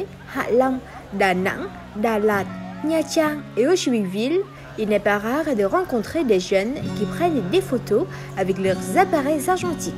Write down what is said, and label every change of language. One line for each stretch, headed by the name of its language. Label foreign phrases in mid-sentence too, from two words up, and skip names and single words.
French: Hạ Long, Đà Nẵng, Đà Lạt, Nha Trang et Ho Chi Minh Ville, il n'est pas rare de rencontrer des jeunes qui prennent des photos avec leurs appareils argentiques.